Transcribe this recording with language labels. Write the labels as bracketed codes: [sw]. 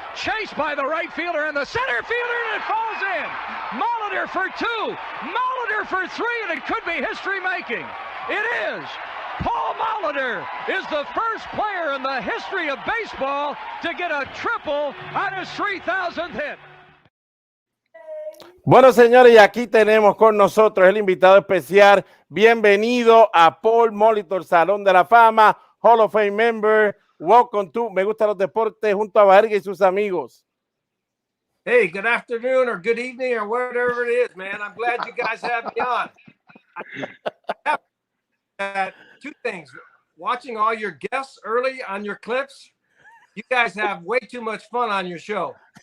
[en] Chased by the right fielder and the center fielder, and it falls in. Molitor for 2, Molitor for 3, and it could be history-making. It is. Paul Molitor is the first player in the history of baseball to get a triple on his 3,000th hit. [es] Bueno, señores, y aquí tenemos con nosotros el invitado especial. Bienvenido a Paul Molitor, Salón de la Fama, [en] Hall of Fame member. Welcome to [es] Me Gustan Los Deportes junto a Baerga y sus amigos. [en] Hey, good afternoon or good evening or whatever it is, man. I'm glad you guys have me on. Two things. Watching all your guests early on your clips, you guys have way too much fun on your show.